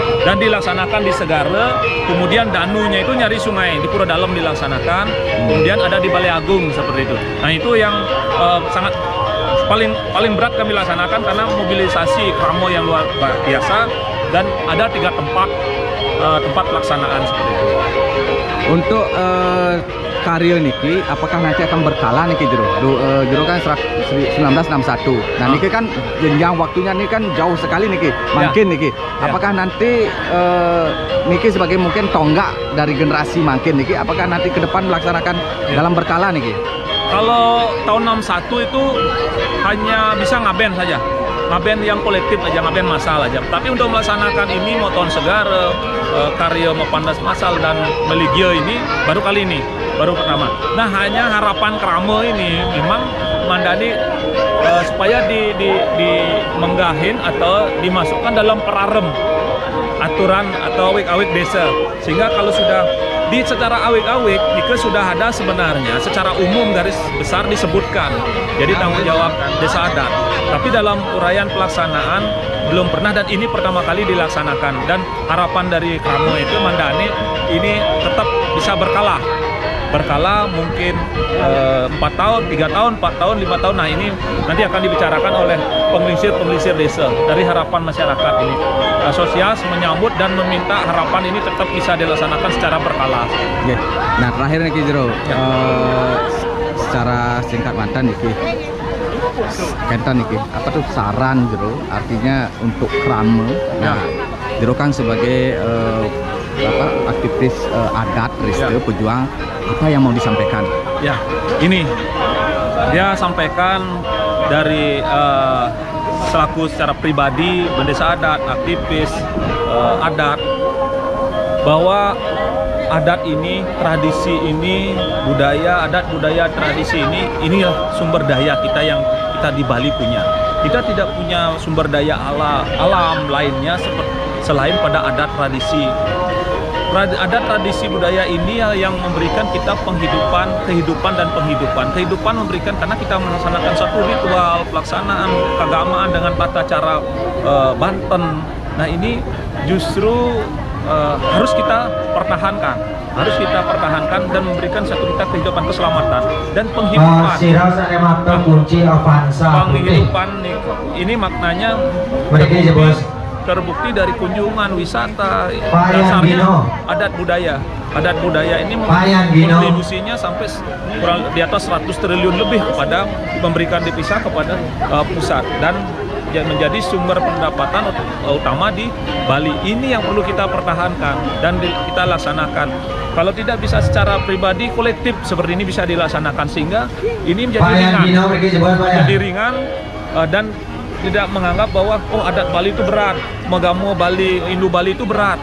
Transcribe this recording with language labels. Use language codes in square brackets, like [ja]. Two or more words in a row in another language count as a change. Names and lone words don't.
[id] Dan dilaksanakan di Segara, kemudian danunya itu nyari sungai di Pura Dalam dilaksanakan, kemudian ada di Balai Agung seperti itu. Nah itu yang sangat paling berat kami laksanakan karena mobilisasi kramo yang luar biasa, dan ada 3 tempat pelaksanaan seperti itu. Untuk karya niki, apakah nanti akan berkala niki Jero kan 1961. Nah niki kan jenjang waktunya ini kan jauh sekali niki, makin niki. Apakah nanti niki sebagai mungkin tonggak dari generasi makin niki, apakah nanti ke depan melaksanakan dalam berkala niki? Kalau tahun 61 itu hanya bisa ngaben saja, ngaben yang kolektif aja, ngaben massal aja. Tapi untuk melaksanakan ini Moton Segara, karya Pandas Massal dan Maligia ini baru kali ini, baru pertama. Nah hanya harapan kramo ini memang mandani supaya di menggahin atau dimasukkan dalam perarem aturan atau awik-awik desa, sehingga kalau sudah secara awik-awik itu sudah ada sebenarnya secara umum garis besar disebutkan jadi tanggung jawab Desa Adat, tapi dalam uraian pelaksanaan belum pernah, dan ini pertama kali dilaksanakan. Dan harapan dari kramo itu mandani ini tetap bisa berkala mungkin 4 tahun, 3 tahun, 4 tahun, 5 tahun. Nah ini nanti akan dibicarakan oleh pengelisir desa. Dari harapan masyarakat ini asosiasi menyambut dan meminta harapan ini tetap bisa dilaksanakan secara berkala. Nah terakhir nih Jero, secara singkat mantan niki, kentan niki, apa tuh saran Jero, artinya untuk kramo. Nah Jero kan sebagai aktivis adat, pejuang, apa yang mau disampaikan? Ya, ini dia sampaikan dari selaku secara pribadi, bendesa adat, aktivis adat, bahwa adat ini, tradisi ini, budaya, adat, budaya, tradisi ini, inilah sumber daya kita yang kita di Bali punya. Kita tidak punya sumber daya alam lainnya selain pada adat tradisi. Adat tradisi budaya ini yang memberikan kita kehidupan dan penghidupan. Kehidupan memberikan karena kita melaksanakan satu ritual pelaksanaan keagamaan dengan tata cara Banten. Nah ini justru harus kita pertahankan, dan memberikan satu kita kehidupan, keselamatan dan penghidupan. Penghidupan ini maknanya terbukti dari kunjungan wisata, Pak dasarnya Yangino. adat budaya. Adat budaya ini Pak Yangino. kontribusinya sampai kurang di atas 100 triliun lebih kepada memberikan devisa kepada pusat dan menjadi sumber pendapatan utama di Bali. Ini yang perlu kita pertahankan dan kita laksanakan. Kalau tidak bisa secara pribadi, kolektif seperti ini bisa dilaksanakan sehingga ini menjadi ringan dan tidak menganggap bahwa adat Bali itu berat, Megamo Bali, Indu Bali itu berat.